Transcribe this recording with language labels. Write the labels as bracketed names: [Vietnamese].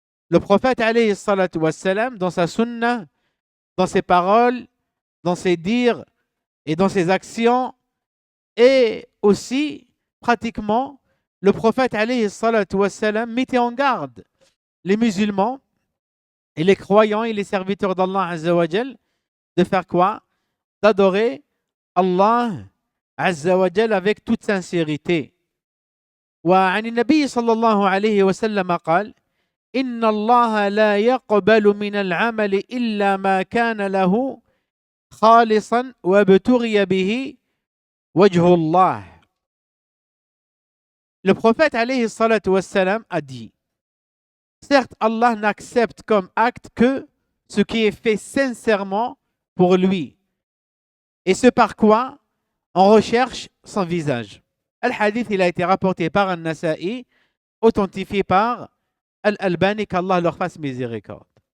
[French] Le prophète alayhi salatu wassalam, dans sa sunna, dans ses paroles, dans ses dires et dans ses actions, et aussi pratiquement le prophète alayhi salatu wassalam mettait en garde les musulmans et les croyants et les serviteurs d'Allah Azza wa Jal de faire quoi? D'adorer Allah Azza wa Jal avec toute sincérité. [Arabic] وعن النبي صلى الله عليه وسلم قال إن الله لا يقبل من العمل إلا ما كان له خالصا وابتغي به وجه الله. [French] Le prophète alayhi salatu wassalam a dit: certes, Allah n'accepte comme acte que ce qui est fait sincèrement pour lui, et ce par quoi on recherche son visage. Al-Hadith, il a été rapporté par An-Nasa'i, authentifié par Al-Albani, qu'Allah leur fasse miséricorde.